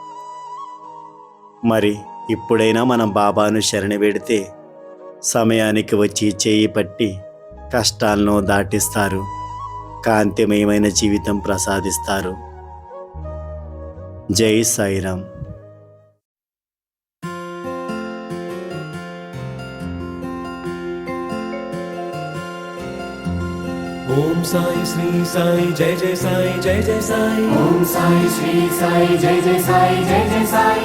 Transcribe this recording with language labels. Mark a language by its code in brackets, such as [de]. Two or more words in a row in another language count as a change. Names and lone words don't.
[te] మరి ఇప్పుడైనా మనం బాబాను శరణి వేడితే సమయానికి వచ్చి చేయి పట్టి కష్టాలను దాటిస్తారు, కాంతిమయమైన జీవితం ప్రసాదిస్తారు. జై సాయిరామ్. [hi] ओम साई श्री साई जय जय साई जय जय साई. ओम साई श्री साई जय जय साई जय जय साई.